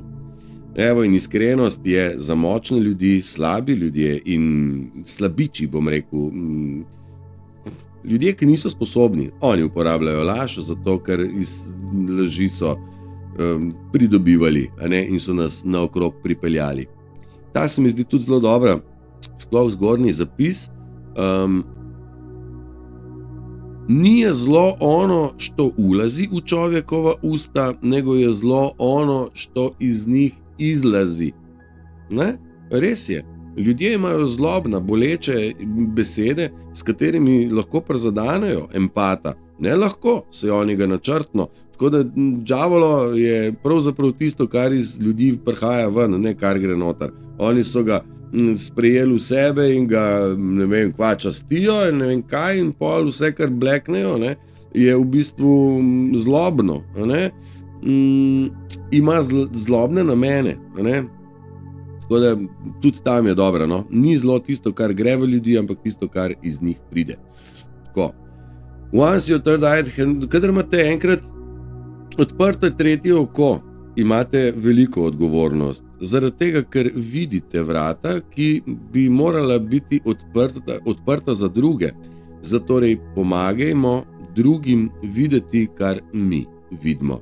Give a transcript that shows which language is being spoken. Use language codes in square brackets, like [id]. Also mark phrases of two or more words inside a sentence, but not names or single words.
[sl] Evo, in iskrenost je za močne ljudi, slabi ljudje in slabiči, bom rekel, ljudje, ki niso sposobni, oni uporabljajo laž, zato ker iz laži so pridobivali, in so nas naokrog pripeljali. Ta se mi zdi tudi zelo dobra, sploh zgornji zapis. [hr] Nije zlo ono što ulazi u čovjekova usta, nego je zlo ono što iz njih izlazi. [sl] Res je. Ljudje imajo zlobna, boleče besede, s katerimi lahko prizadanejo empata. Ne lahko, se oni ga načrtno. Tako da džavolo je pravzaprav tisto, kar iz ljudi prihaja ven, ne kar gre noter. Oni so ga sprejeli v sebe in ga, ne vem, kva častijo in ne vem kaj, in pol vse, kar bleknejo, je v bistvu zlobno, ima zlobne namene, tako da tudi tam je dobro, ni zlo tisto, kar gre v ljudi, ampak tisto, kar iz njih pride. Tako. [en] Once your third eye, [sl] kadar imate enkrat odprto tretje oko, imate veliko odgovornost, zaradi tega, ker vidite vrata, ki bi morala biti odprta za druge. Zatorej pomagajmo drugim videti, kar mi vidimo.